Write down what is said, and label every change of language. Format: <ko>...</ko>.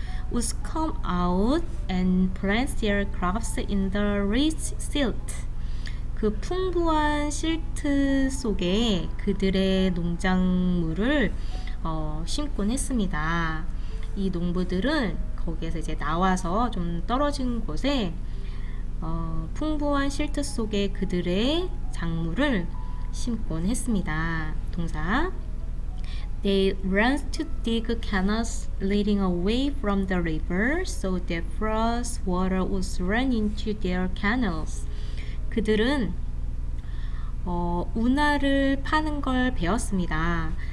<en>would come out and plant their crops in the rich silt.</en> <ko>그 풍부한 실트 속에 그들의 농작물을 심곤 했습니다. 이 농부들은 거기에서 이제 나와서 좀 떨어진 곳에 풍부한 실트 속에 그들의 작물을 심곤 했습니다.</ko> <en>동사 They ran to dig canals leading away from the river so that fresh water would run into their canals.</en> <ko>그들은 운하를 파는 걸 배웠습니다.</ko>